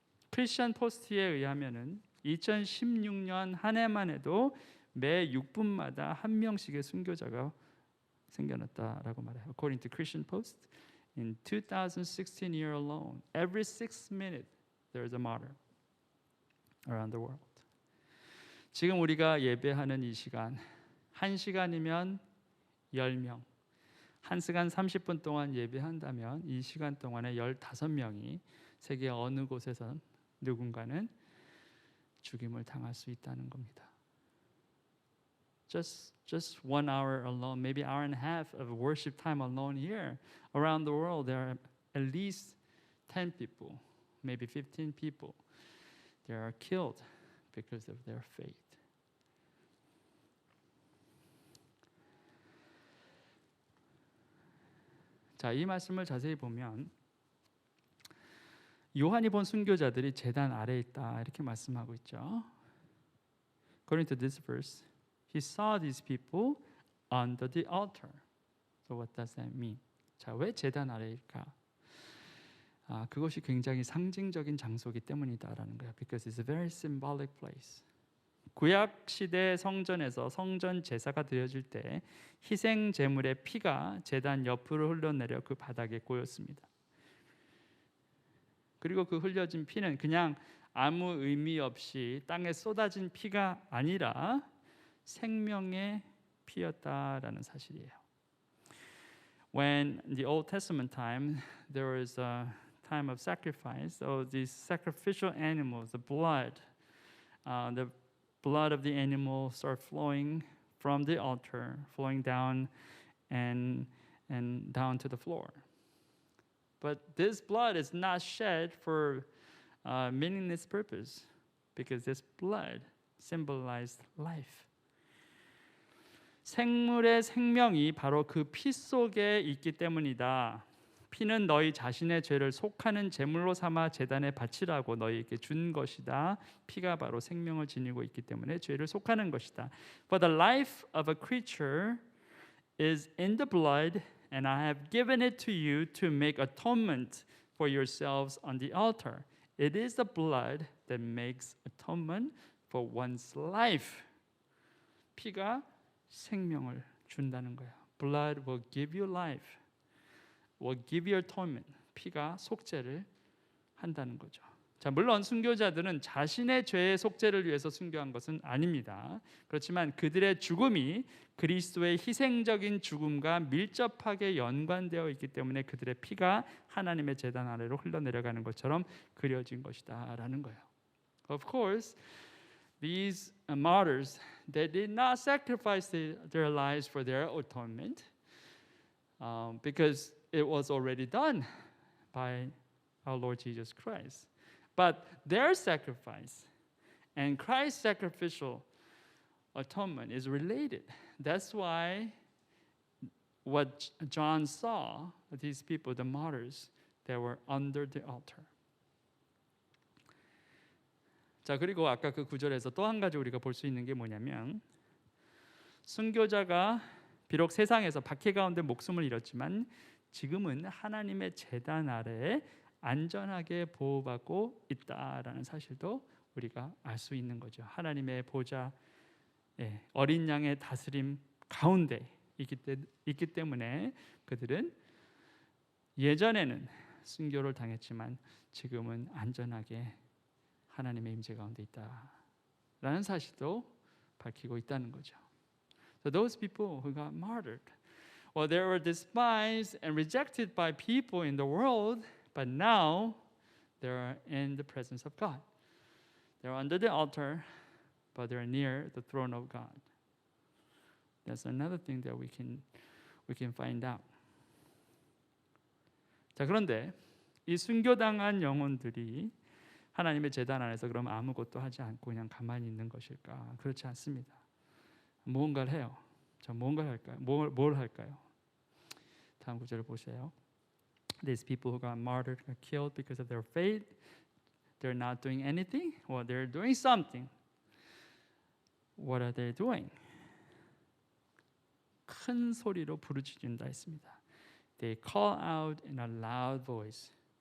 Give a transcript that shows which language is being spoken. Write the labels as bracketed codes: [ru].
[ko] 크리스천 포스트에 의하면은 2016년 한 해만 해도 매 6분마다 한 명씩의 순교자가 생겨났다라고 말해요. [en] According to Christian Post, in 2016 year alone, every 6 minutes there is a martyr around the world. [ko] 지금 우리가 예배하는 이 시간, 1시간이면 10명, 1시간 30분 동안 예배한다면 이 시간 동안에 15명이 세계 어느 곳에선 누군가는 죽임을 당할 수 있다는 겁니다. [en] Just 1 hour alone, maybe hour and a half of worship time alone here, around the world, there are at least 10 people, maybe 15 people. They are killed because of their faith. [ko] 자, 이 말씀을 자세히 보면 요한이 본 순교자들이 제단 아래에 있다 이렇게 말씀하고 있죠. [en] According to this verse, he saw these people under the altar. So what does that mean? [ko] 자, 왜 제단 아래일까? 그것이 굉장히 상징적인 장소이기 때문이다라는 거예요. [en] Because it's a very symbolic place. [ko] 구약 시대 성전에서 성전 제사가 드려질 때 희생 제물의 피가 제단 옆으로 흘러내려 그 바닥에 고였습니다. 그리고 그 흘려진 피는 그냥 아무 의미 없이 땅에 쏟아진 피가 아니라 생명의 피였다라는 사실이에요. [en] When in the Old Testament time there was a time of sacrifice, so these sacrificial animals, the blood, the blood of the animal start flowing from the altar, flowing down and down to the floor. But this blood is not shed for meaningless purpose, because this blood symbolized life. [ko] 생물의 생명이 바로 그 피 속에 있기 때문이다. 피는 너희 자신의 죄를 속하는 제물로 삼아 제단에 바치라고 너희에게 준 것이다. 피가 바로 생명을 지니고 있기 때문에 죄를 속하는 것이다. [en] For the life of a creature is in the blood, and I have given it to you to make atonement for yourselves on the altar. It is the blood that makes atonement for one's life. [ko] 피가 생명을 준다는 거예요. [en] Blood will give you life. will give you atonement. [ko] 피가 속죄를 한다는 거죠. 자, 물론 순교자들은 자신의 죄의 속죄를 위해서 순교한 것은 아닙니다. 그렇지만 그들의 죽음이 그리스도의 희생적인 죽음과 밀접하게 연관되어 있기 때문에 그들의 피가 하나님의 제단 아래로 흘러내려가는 것처럼 그려진 것이다라는 거예요. [en] Of course, these martyrs, they did not sacrifice their lives for their atonement, because it was already done by our Lord Jesus Christ. But their sacrifice and Christ's sacrificial atonement is related. That's why what John saw, these people, the martyrs, they were under the altar. [ko] 자, 그리고 아까 그 구절에서 또 한 가지 우리가 볼 수 있는 게 뭐냐면, 순교자가 비록 세상에서 박해 가운데 목숨을 잃었지만 지금은 하나님의 제단 아래에 안전하게 보호받고 있다라는 사실도 우리가 알 수 있는 거죠. 하나님의 보좌, 어린 양의 다스림 가운데 있기 때문에 그들은 예전에는 순교를 당했지만 지금은 안전하게 하나님의 임재 가운데 있다라는 사실도 밝히고 있다는 거죠. [en] So those people who got martyred, well, they were despised and rejected by people in the world, but now they're in the presence of God. They're under the altar, but they're near the throne of God. That's another thing that we can find out. [ko] 자, 그런데 이 순교당한 영혼들이 하나님의 제단 안에서 그럼 아무것도 하지 않고 그냥 가만히 있는 것일까? 그렇지 않습니다. 무언가를 해요. 자, 무언가를 할까요? 뭘 할까요? 다음 구절을 보세요. [en] These people who got martyred, got killed because of their faith, they're not doing anything? Well, they're doing something. What are they doing? [ko] 큰 소리로 부르짖는다 했습니다. [en] They call out in a loud voice.